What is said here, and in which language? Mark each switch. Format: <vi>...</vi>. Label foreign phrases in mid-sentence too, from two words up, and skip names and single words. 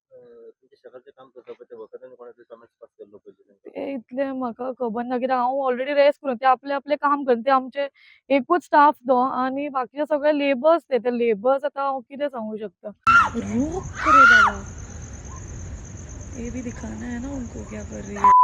<kok>ते इतले म्हाका खबर ना, कित्याक हांव ऑलरेडी रेस्ट करून, ते आपले आपले काम करता, ते आमचे एकूच स्टाफ तो आनी बाकीचे सगळे लेबर्स। ते लेबर्स आतां हांव कितें सांगूं शकता।</kok> <hi>रूख रे बाबा, ये भी दिखाना है ना उनको क्या कर रही है।</hi>